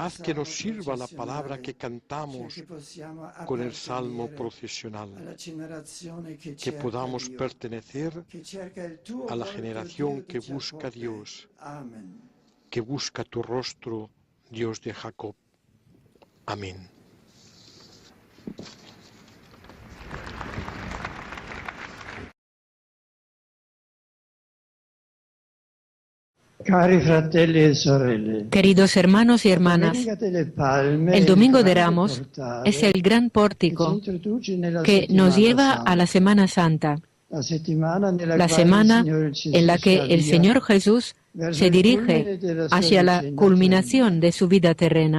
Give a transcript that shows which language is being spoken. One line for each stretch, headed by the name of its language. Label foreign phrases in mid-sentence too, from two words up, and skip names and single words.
Spanish: Haz que nos salmo sirva la palabra que
Italian: processionale,
Spanish: cantamos
Italian: cioè che possiamo
Spanish: con el salmo
Italian: appartenere
Spanish: procesional,
Italian: alla generazione che
Spanish: que
Italian: cerca
Spanish: podamos
Italian: Dio,
Spanish: pertenecer
Italian: che cerca il tuo
Spanish: a la
Italian: volto,
Spanish: generación
Italian: Dio di
Spanish: que busca a
Italian: Giacobbe.
Spanish: Dios,
Italian: Amen.
Spanish: que busca tu rostro, Dios de Jacob. Amén.
Italian: Cari fratelli e sorelle,
Spanish: Queridos hermanos y hermanas, el Domingo de Ramos es el gran pórtico que nos lleva a la Semana Santa, la semana en la que el Señor Jesús se dirige hacia la culminación de su vida terrena.